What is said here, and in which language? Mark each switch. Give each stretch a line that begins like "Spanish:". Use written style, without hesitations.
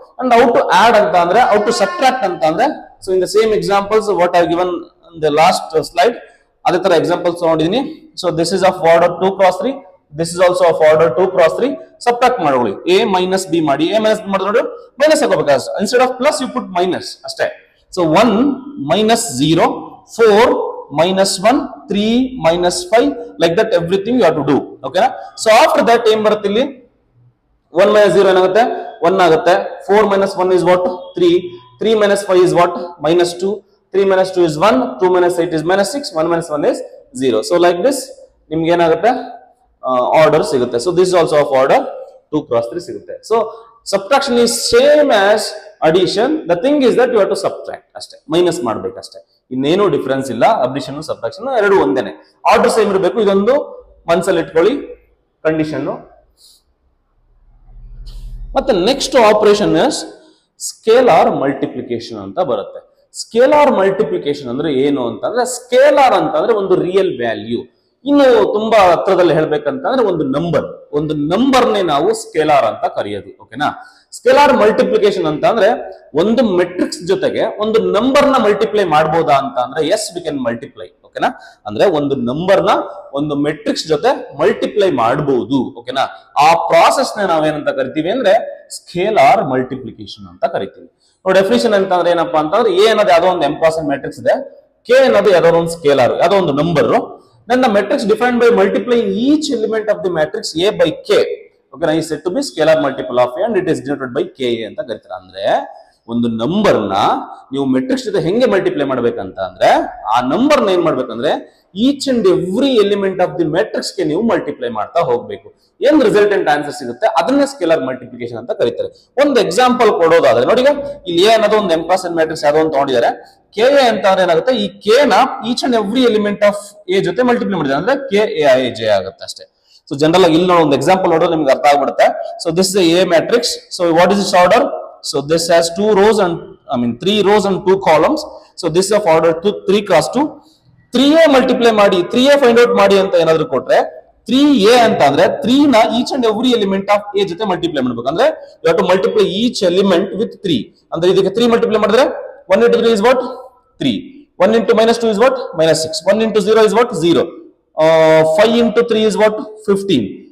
English: and how to add ಅಂತ ಅಂದ್ರೆ, how to subtract ಅಂತ ಅಂದ್ರೆ, so in the same examples what I given in the last slide,
Kannada: ಅದೇ ತರ examples ನೋಡಿದೀನಿ.
English: So this is of order 2 × 3, this is also of order 2 × 3.
Kannada: Subtract ಮಾಡ್ಕೊಳ್ಳಿ, a - b ಮಾಡಿ, a - b ಮಾಡಿದ್ರೆ ನೋಡಿ minus ಹಾಕೋಬೇಕು,
English: instead of plus you put minus
Kannada: ಅಷ್ಟೇ.
English: So 1 - 0 4 -1 3 -5 like that everything you have to do, okay na. So after that
Kannada: ಏನ್ ಬರುತ್ತೆ ಇಲ್ಲಿ, 1 - 0 ಏನಾಗುತ್ತೆ, 1 ಆಗುತ್ತೆ.
English: 4 - 1 is what, 3 3 - 5 is what, -2 3 - 2 is 1 2 - 8 is -6 1 - 1 is 0. So like this
Kannada: ನಿಮ್ಗೆ ಏನಾಗುತ್ತೆ, ಆರ್ಡರ್ ಸಿಗುತ್ತೆ.
English: So this also of order 2 × 3 ಸಿಗುತ್ತೆ. So subtraction is same as addition, the thing is that you have to subtract
Kannada: ಅಷ್ಟೇ, ಮೈನಸ್ ಮಾಡ್ಬೇಕಷ್ಟೇ, ಇನ್ನೇನು difference ಇಲ್ಲ. Addition subtraction ಎರಡು ಒಂದೇನೆ, order same ಇರಬೇಕು. ಇದೊಂದು ಮನಸ್ಸಲ್ಲಿ ಇಟ್ಕೊಳ್ಳಿ ಕಂಡೀಷನ್. ಮತ್ತೆ ನೆಕ್ಸ್ಟ್ ಆಪರೇಷನ್ ಸ್ಕೇಲಾರ್ ಮಲ್ಟಿಪ್ಲಿಕೇಶನ್ ಅಂತ ಬರುತ್ತೆ. ಸ್ಕೇಲಾರ್ ಮಲ್ಟಿಪ್ಲಿಕೇಶನ್ ಅಂದ್ರೆ ಏನು ಅಂತಂದ್ರೆ, ಸ್ಕೇಲಾರ್ ಅಂತಂದ್ರೆ ಒಂದು ರಿಯಲ್ ವ್ಯಾಲ್ಯೂ. ಇನ್ನು ತುಂಬಾ ಹತ್ರದಲ್ಲಿ ಹೇಳ್ಬೇಕಂತಂದ್ರೆ ಒಂದು ನಂಬರ್ನೇ ನಾವು ಸ್ಕೇಲಾರ್ ಅಂತ ಕರೆಯೋದು, ಓಕೆನಾ. ಸ್ಕೇಲಾರ್ ಮಲ್ಟಿಪ್ಲಿಕೇಶನ್ ಅಂತ ಅಂದ್ರೆ ಒಂದು ಮೆಟ್ರಿಕ್ಸ್ ಜೊತೆಗೆ ಒಂದು ನಂಬರ್ ನ ಮಲ್ಟಿಪ್ಲೈ ಮಾಡಬಹುದಾ ಅಂತ ಅಂದ್ರೆ
English: yes we can multiply,
Kannada: ಓಕೆನಾ. ಅಂದ್ರೆ ಒಂದು ನಂಬರ್ ನ ಒಂದು ಮೆಟ್ರಿಕ್ಸ್ ಜೊತೆ ಮಲ್ಟಿಪ್ಲೈ ಮಾಡಬಹುದು, ಓಕೆನಾ. ಆ ಪ್ರಾಸೆಸ್ ನ ನಾವೇನಂತ ಕರಿತೀವಿ ಅಂದ್ರೆ ಸ್ಕೇಲಾರ್ ಮಲ್ಟಿಪ್ಲಿಕೇಶನ್ ಅಂತ ಕರಿತೀವಿ. ನೋಡಿ ಡೆಫಿನಿಷನ್ ಅಂತಂದ್ರೆ ಏನಪ್ಪಾ ಅಂತಂದ್ರೆ, ಎ ಅನ್ನೋದು ಯಾವ್ದೋ ಒಂದು ಎಂಪಾಸಿಂಗ್ ಮ್ಯಾಟ್ರಿಕ್ಸ್ ಇದೆ, ಕೆ ಅನ್ನೋದು ಯಾವ್ದೋ ಒಂದು ಸ್ಕೇಲಾರ್, ಯಾವ್ದೋ ಒಂದು number.
English: Then the matrix defined by multiplying each element of the matrix A by K, okay, now is said to be scalar multiple of A and it is denoted by Ka
Kannada: ಅಂತ ಕರೀತಾರೆ. ಅಂದ್ರೆ ಒಂದು number ನ ನೀವು matrix ಜೊತೆ ಹೆಂಗೆ multiply ಮಾಡ್ಬೇಕಂತ ಅಂದ್ರೆ, ಆ ನಂಬರ್ ನ ಏನ್ ಮಾಡ್ಬೇಕಂದ್ರೆ each and every element of the matrix ಗೆ ನೀವು ಮಲ್ಟಿಪ್ಲೈ ಮಾಡ್ತಾ ಹೋಗ್ಬೇಕು. ಏನ್ ರಿಸಲ್ಟೆಂಟ್ ಆನ್ಸರ್ ಸಿಗುತ್ತೆ ಅದನ್ನ ಸ್ಕೇಲಾರ್ ಮಲ್ಟಿಪ್ಲಿಕೇಶನ್ ಅಂತ ಕರೀತಾರೆ. ಒಂದು ಎಕ್ಸಾಂಪಲ್ ಕೊಡೋದಾದ್ರೆ ನೋಡಿ, ಈಗ ಇಲ್ಲಿ ಎ ಅನ್ನೋದು ಒಂದು ಎಂಪಾಸಿಂಗ್ ಮ್ಯಾಟ್ರಿಕ್ಸ್ ಯಾವ್ದೋ ಒಂದು ತಗೊಂಡಿದ್ದಾರೆ. ಕೆ ಎ ಅಂತ ಅಂದ್ರೆ ಏನಾಗುತ್ತೆ, ಈ ಕೆ ನ each and every element of A ಜೊತೆ ಮಲ್ಟಿಪ್ಲೈ ಮಾಡಿದ್ರೆ ಅಂದ್ರೆ ಕೆ ಎ ಐ ಜೆ ಆಗುತ್ತೆ ಅಷ್ಟೇ. ಸೊ ಜನರಲ್ ಆಗಿ ಇಲ್ಲಿ ನಾವು ಒಂದು ಎಕ್ಸಾಂಪಲ್ ನೋಡೋದು ನಿಮ್ಗೆ ಅರ್ಥ ಆಗ್ಬಿಡುತ್ತೆ.
English: So this is a matrix. So what is this order? So this has 2 rows and 3 rows and 2 columns. So this of order 3 × 2.
Kannada: 3a multiply ಮಾಡಿ 3a ಫೈಂಡ್ ಔಟ್ ಮಾಡಿ ಅಂತ ಏನಾದ್ರು ಕೊಟ್ರೆ 3a ಅಂತ ಅಂದ್ರೆ 3 ನ each and every element of A ಜೊತೆ multiply ಮಾಡ್ಬೇಕು.
English: ಅಂದ್ರೆ you have to multiply each element with 3.
Kannada: ಅಂದ್ರೆ ಇದಕ್ಕೆ 3 ಮಲ್ಟಿಪ್ಲೈ ಮಾಡಿದ್ರೆ
English: 1 × 3 is what, 3. 1 × -2 is what, -6. 1 × 0 is what, 0. 5 × 3 is what, 15.